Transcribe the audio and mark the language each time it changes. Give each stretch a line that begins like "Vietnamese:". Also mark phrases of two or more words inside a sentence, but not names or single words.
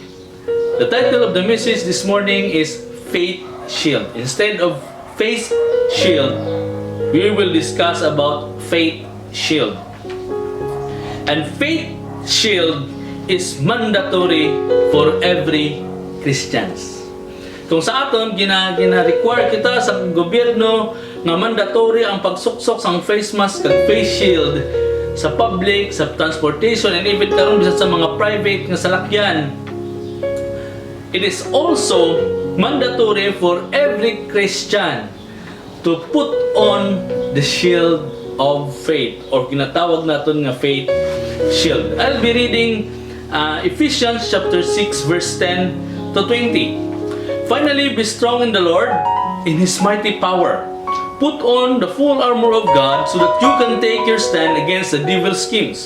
English: The title of the message this morning is Faith Shield. Instead of face shield, we will discuss about faith shield. And faith shield is mandatory for every Christians.
Hiligaynon: Kung sa aton gina-require kita sa gobyerno nga mandatory ang pagsuksok sang
English: face mask
Hiligaynon: kag
English: face shield
Hiligaynon: sa public, sa transportation,
English: and even
Hiligaynon: karon bisa sa mga private nga salakyan.
English: It is also mandatory for every Christian to put on the shield of faith, or
Filipino: kinatawag natin nga
English: faith shield. I'll be reading Ephesians chapter 6 verse 10 to 20. Finally, be strong in the Lord, in His mighty power. Put on the full armor of God so that you can take your stand against the devil's schemes.